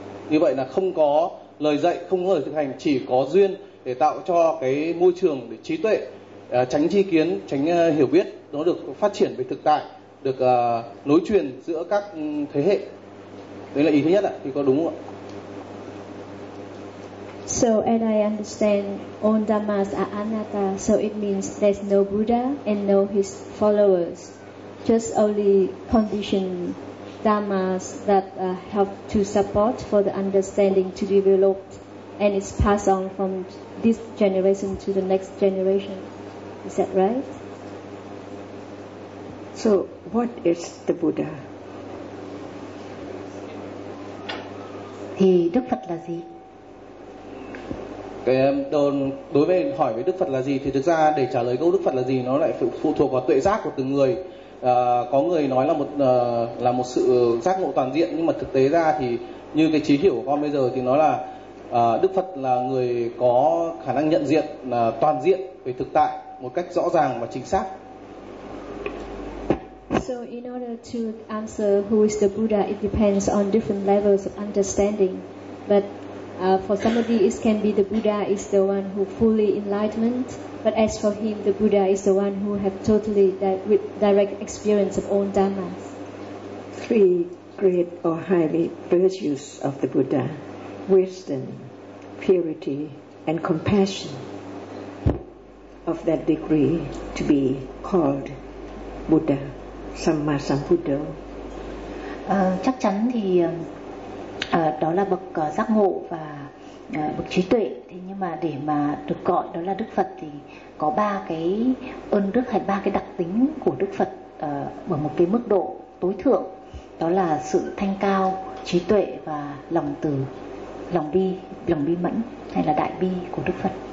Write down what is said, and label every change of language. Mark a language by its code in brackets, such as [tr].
[vi] Như vậy là không có lời dạy, không có lời thực hành, chỉ có duyên để tạo cho cái môi trường để trí tuệ, tránh chi kiến, tránh hiểu biết nó được phát triển về thực tại, được nối truyền giữa các thế hệ. Đấy là ý thứ nhất ạ, thì có đúng không ạ? [en] So as I understand, all dhammas are anatta, so it means there's no Buddha and no his followers, just only conditioned dhammas that help to support for the understanding to develop. And it's passed on from this generation to the next generation. Is that right? So, what is the Buddha? [vi] Thì Đức Phật là gì? Cái đối với hỏi về Đức Phật là gì thì thực ra để trả lời câu Đức Phật là gì nó lại phụ thuộc vào tuệ giác của từng người. Có người nói là một sự giác ngộ toàn diện, nhưng mà thực tế ra thì như cái trí hiểu của con bây giờ thì nó là Đức Phật là người có khả năng nhận diện toàn diện về thực tại một cách rõ ràng và chính xác. [en] So in order to answer who is the Buddha, it depends on different levels of understanding. But for somebody, it can be the Buddha is the one who fully enlightened. But as for him, the Buddha is the one who have totally direct experience of all dhammas. Three great or highly virtues of the Buddha: wisdom, purity, and compassion of that degree to be called Buddha, Sammasambuddha. [vi] Chắc chắn thì đó là bậc giác ngộ và bậc trí tuệ. Thế nhưng mà để mà được gọi đó là Đức Phật thì có ba cái ơn đức hay ba cái đặc tính của Đức Phật ở một cái mức độ tối thượng, đó là sự thanh cao, trí tuệ và lòng từ, lòng bi mẫn hay là đại bi của Đức Phật.